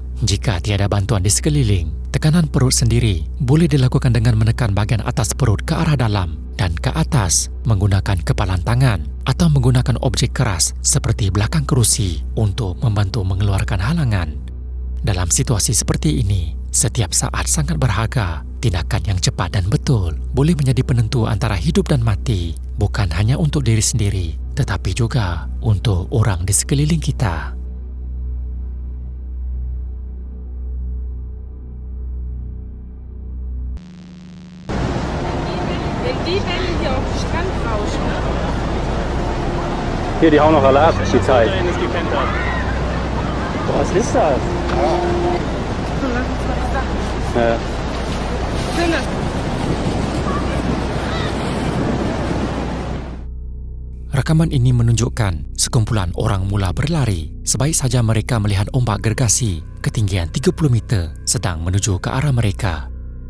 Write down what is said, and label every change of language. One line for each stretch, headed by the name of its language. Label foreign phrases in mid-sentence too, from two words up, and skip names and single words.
Malay: Jika tiada bantuan di sekeliling, tekanan perut sendiri boleh dilakukan dengan menekan bahagian atas perut ke arah dalam dan ke atas menggunakan kepalan tangan atau menggunakan objek keras seperti belakang kerusi untuk membantu mengeluarkan halangan. Dalam situasi seperti ini, setiap saat sangat berharga. Tindakan yang cepat dan betul boleh menjadi penentu antara hidup dan mati, bukan hanya untuk diri sendiri, tetapi juga untuk orang di sekeliling kita.
German: Wenn die Wellen hier auf den Strand rauschen. Hier, die hauen noch alle ab, die Zeit. Was ist das? Ja.
Malay: Rakaman ini menunjukkan sekumpulan orang mula berlari. Sebaik saja mereka melihat ombak gergasi ketinggian 30 meter sedang menuju ke arah mereka.